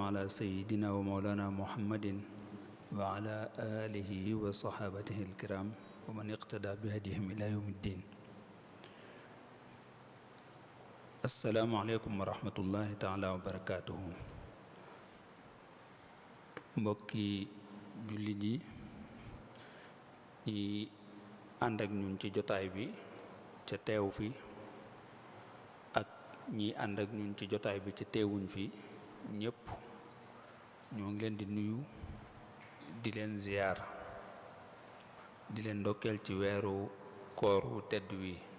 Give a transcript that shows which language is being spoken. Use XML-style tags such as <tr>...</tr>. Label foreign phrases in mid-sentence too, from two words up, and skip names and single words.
<ar>على سيدنا ومولانا محمد وعلى آله وصحابته الكرام ومن اقتدى بهديهم إلى يوم الدين. السلام عليكم ورحمة الله تعالى وبركاته.</ar> <wo>mbokki jullit yi ñi ànd ak ñun ci jotaay bi ca teew fi ak ñi ànd ak ñun ci jotaay bi ca teewuñ fi ñépp ñoo ngi leen di nuyu di leen ziyaar di leen ndokkeel ci weeru koor wu tedd wi</wo>